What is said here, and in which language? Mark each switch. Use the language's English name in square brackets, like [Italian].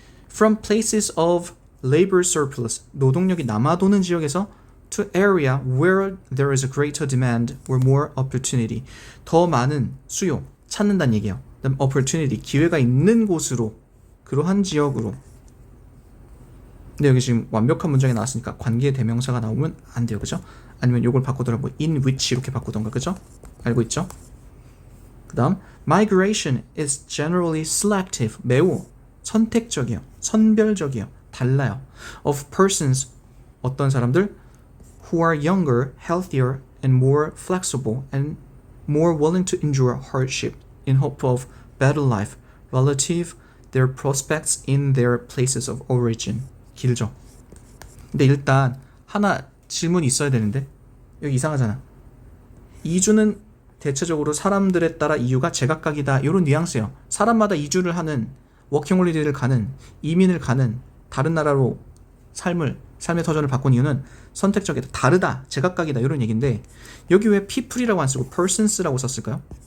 [English] from places of labor surplus, [Korean] 노동력이 남아도는 지역에서 [English] to area where there is a greater demand or more opportunity, [Korean] 더 많은 수요, 찾는다는 얘기예요. 그다음 opportunity, 기회가 있는 곳으로, 그러한 지역으로. 근데 여기 지금 완벽한 문장이 나왔으니까 관계 대명사가 나오면 안 돼요, 그죠? 아니면 이걸 바꾸더라, 뭐 in which 이렇게 바꾸던가, 그죠? 알고 있죠? 그다음 [English] migration is generally selective, [Korean] 매우 선택적이요, 선별적이요, 달라요. [English] of persons, [Korean] 어떤 사람들 [English] who are younger, healthier, and more flexible, and more willing to endure hardship in hope of better life relative their prospects in their places of origin. [Korean] 길죠. 근데 일단 하나 질문이 있어야 되는데 여기 이상하잖아. 이주는 대체적으로 사람들에 따라 이유가 제각각이다. 이런 뉘앙스예요. 사람마다 이주를 하는, 워킹홀리데이를 가는, 이민을 가는, 다른 나라로 삶의 터전을 바꾼 이유는 선택적이다, 다르다, 제각각이다, 이런 얘기인데 여기 왜 people이라고 안 쓰고 persons라고 썼을까요?